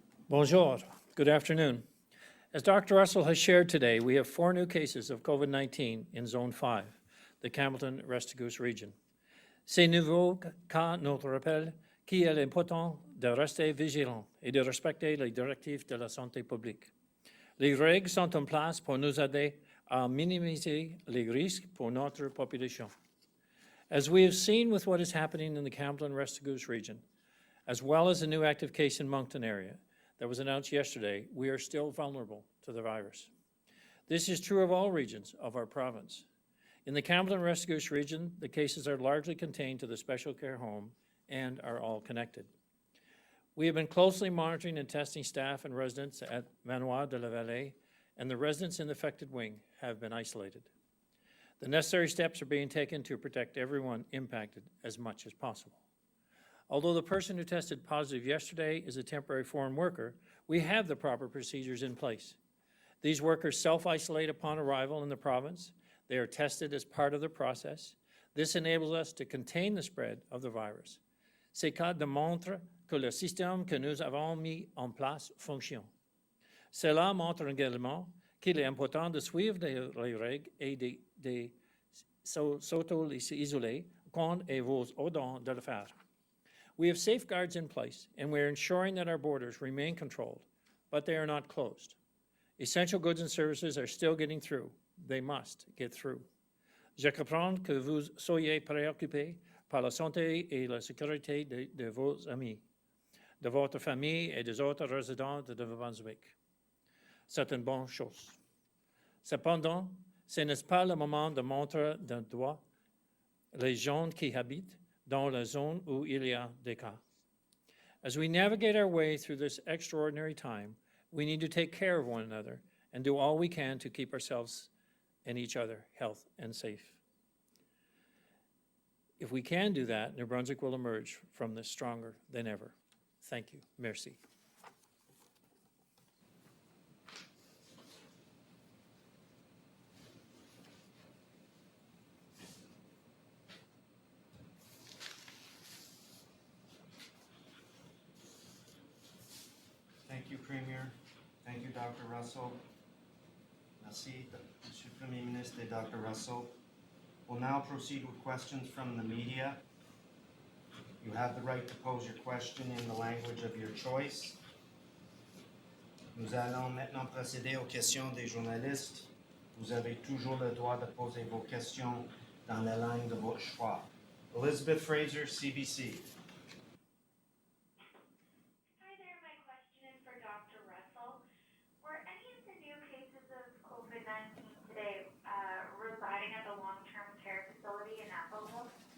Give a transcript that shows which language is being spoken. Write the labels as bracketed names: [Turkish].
[French] Bonjour, [English] good afternoon. As Dr. Russell has shared today, we have 4 new cases of COVID-19 in Zone 5, the Campbellton-Restigouche region. [French] Ces nouveaux cas nous rappellent qu'il est important de rester vigilant et de respecter les directives de la santé publique. Les règles sont en place pour nous aider à minimiser les risques pour notre population. [English] As we have seen with what is happening in the Campbellton-Restigouche region, as well as the new active case in Moncton area that was announced yesterday, we are still vulnerable to the virus. This is true of all regions of our province. In the Campbellton-Restigouche region, the cases are largely contained to the special care home and are all connected. We have been closely monitoring and testing staff and residents at Manoir de la Vallée, and the residents in the affected wing have been isolated. The necessary steps are being taken to protect everyone impacted as much as possible. Although the person who tested positive yesterday is a temporary foreign worker, we have the proper procedures in place. These workers self-isolate upon arrival in the province. They are tested as part of the process. This enables us to contain the spread of the virus. [French] Ces cas démontrent que le système que nous avons mis en place fonctionne. Cela montre également qu'il est important de suivre les règles et de s'auto-isoler quand et vos ordons de le faire. [English] We have safeguards in place, and we are ensuring that our borders remain controlled, but they are not closed. Essential goods and services are still getting through. They must get through. [French] Je comprends que vous soyez préoccupés par la santé et la sécurité de vos amis, de votre famille et des autres résidents de Brunswick. C'est une bonne chose. Cependant, ce n'est pas le moment de montrer d'un doigt les gens qui habitent dans la zone où il y a des cas. [English] As we navigate our way through this extraordinary time, we need to take care of one another and do all we can to keep ourselves and each other healthy and safe. If we can do that, New Brunswick will emerge from this stronger than ever. Thank you. [French] Merci. [English] Thank you, Premier. Thank you, Dr. Russell. [French] Merci, Monsieur le Premier Ministre et Dr. Russell. [English] We'll now proceed with questions from the media. You have the right to pose your question in the language of your choice. [French] Nous allons maintenant procéder aux questions des journalistes. Vous avez toujours le droit de poser vos questions dans la langue de votre choix. Elizabeth Fraser, CBC. [English] Hi there, my question is for Dr. Russell. Were any of the new cases of COVID-19 today residing at the long-term care facility in Applewood?